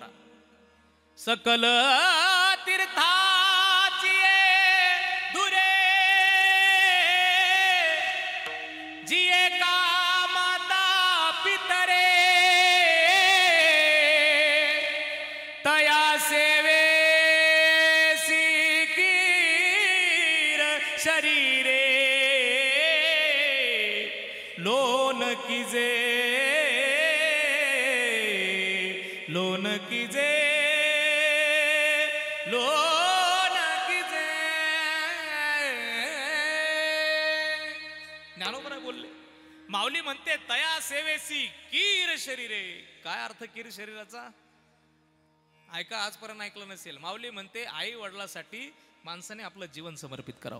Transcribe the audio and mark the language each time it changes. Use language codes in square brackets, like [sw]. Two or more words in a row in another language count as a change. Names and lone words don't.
[mr] सकल तीर्थाची दुरे जिये का माता पितरे तया सेवे सिकीर शरीरे लोन कीजे लोन कीजे लोन कीजे. ज्ञानोबराय बोलले. माऊली म्हणते तया सेवेसी कीर शरीरे. काय अर्थ कीर शरीराचा? ऐका, आजपर्यंत ऐकलं नसेल. माऊली म्हणते आई वडिलासाठी माणसाने आपलं जीवन समर्पित करावं.